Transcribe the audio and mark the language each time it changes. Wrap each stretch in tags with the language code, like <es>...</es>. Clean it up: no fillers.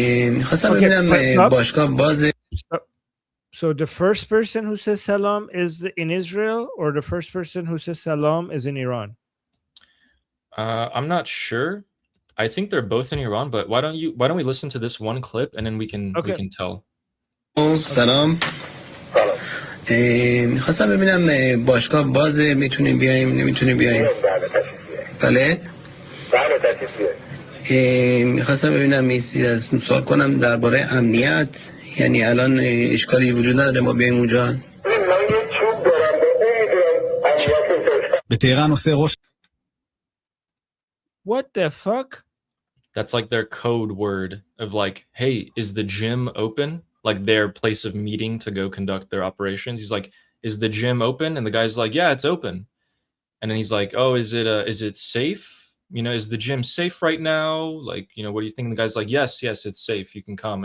<fa>می‌خواستم ببینم باشگاه باز.</fa> <en>So the first person who says salam is in Israel, or the first person who says salam is in Iran? I'm not sure. I think they're both in Iran, but why don't we listen to this one clip and then we can tell.</en> <fa>سلام. می‌خواستم ببینم باشگاه باز میتونیم بیایم نمیتونیم بیایم. بله. میخواستم ببینم سوال کنم درباره امنیت یعنی الان اشکالی وجود نداره ما بیایم اونجا به تهران و سه</fa> <en>What the fuck? That's like their code word of like, hey, is the gym open? Like their place of meeting to go conduct their operations. He's like, is the gym open? And the guy's like, yeah, it's open. And then he's like, oh, is it safe? You know, is the gym safe right now? Like, you know, what do you think? And the guy's like, yes, it's safe. You can come.</en>